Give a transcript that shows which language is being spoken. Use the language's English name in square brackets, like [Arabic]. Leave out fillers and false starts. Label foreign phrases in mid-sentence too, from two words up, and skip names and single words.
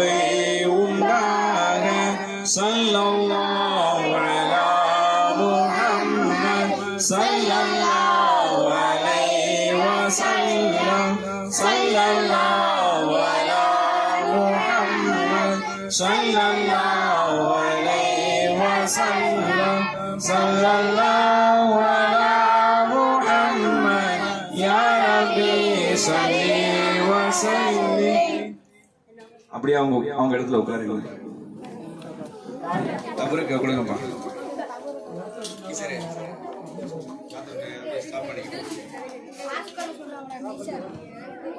[Arabic] الله صلى الله على محمد صلى الله عليه وسلم صلى الله على محمد صلى الله عليه وسلم صلى الله على محمد يا ربي صل وسلم [Tamil] அப்படியே அவங்க இடத்துல உட்காருங்க. தவறுக்கு கொடுங்கப்பா. சரி. ஸ்டாப் பண்ணிக்கிறேன்.